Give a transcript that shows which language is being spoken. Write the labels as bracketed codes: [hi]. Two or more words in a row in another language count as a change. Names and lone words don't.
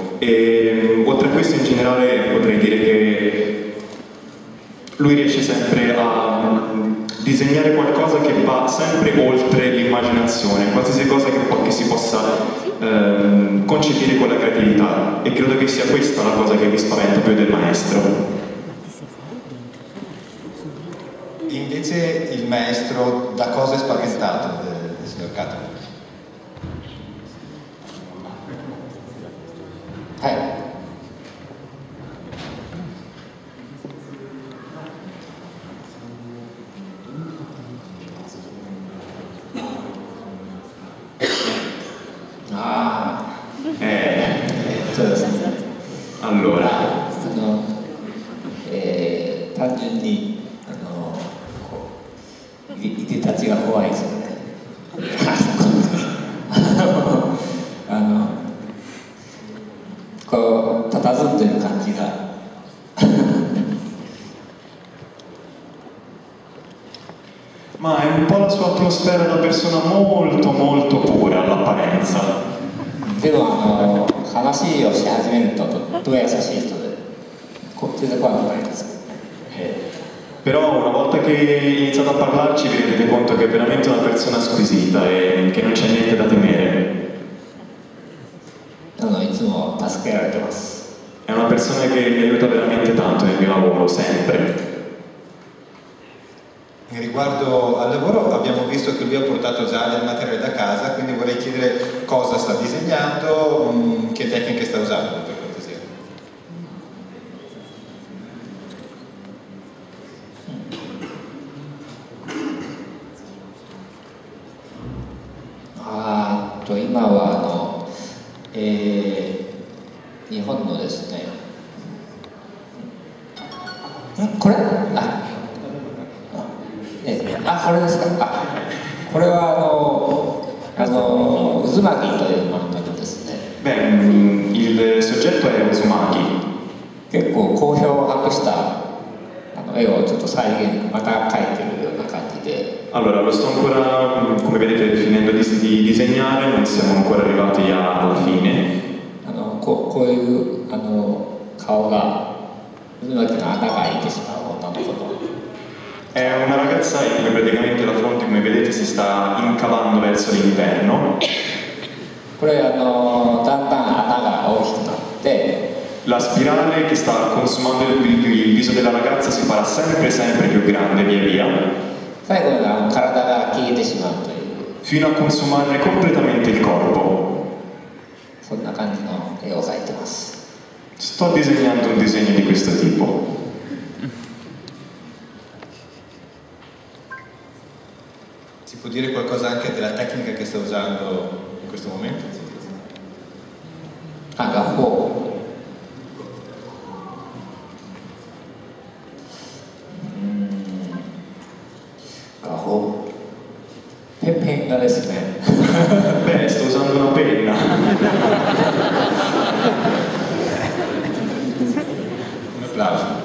[it] E oltre a questo in generale potrei dire che lui riesce sempre a disegnare qualcosa che va sempre oltre l'immaginazione, qualsiasi cosa che si possa concepire con la creatività, e credo che sia questa la cosa che mi spaventa più del maestro. Invece il maestro da cosa è spaventato del signor Kato? [ja] はい。そうですね。 [it] Allora, [ja] 単純にいでたちが怖いですよね。こう佇んでる感じが [it] ma è un po' la sua atmosfera da persona molto molto pura all'apparenza. [ja] でも話をし始めるととっても優しい人で全然怖くないです。 [it] Però una volta che iniziate a parlarci vi rendete conto che è veramente una persona squisita e che non c'è niente da temere. [ja] いつも助けられてます。 [it] È una persona che mi aiuta veramente tanto nel mio lavoro, sempre. Riguardo al lavoro abbiamo visto che lui ha portato già del materiale da casa, quindi vorrei chiedere cosa sta disegnando, che tecniche sta usando per cortesia. [ja] Ah, 今は日本のですね、これこれですか。これは渦巻きという漫画ですね。 [it] Beh, il soggetto è Uzumaki. [ja] 結構好評を博した絵をちょっと再現また描いてるような感じで。 [it] Allora, lo sto ancora, come vedete, finendo di disegnare, non siamo ancora arrivati alla fine. [ja] こういう顔が渦巻きの穴が開いてしまう女の子の。 [it] È una ragazza in cui praticamente la fronte, come vedete, si sta incavando verso l'interno. [ja] これだんだん穴が大きくなって。 [it] La spirale che sta consumando il viso della ragazza si farà sempre più grande via via. [ja] 最後に体が消えてしまうという。 [it] Fino a consumarne completamente il corpo. [ja] そんな感じの絵を描いてます。 [it] Sto disegnando un disegno di questo tipo. Si può dire qualcosa anche della tecnica che sta usando in questo momento? [ja] 画法。画法。ペン画ですね。 [it] Beh, sto usando una penna. Un applauso.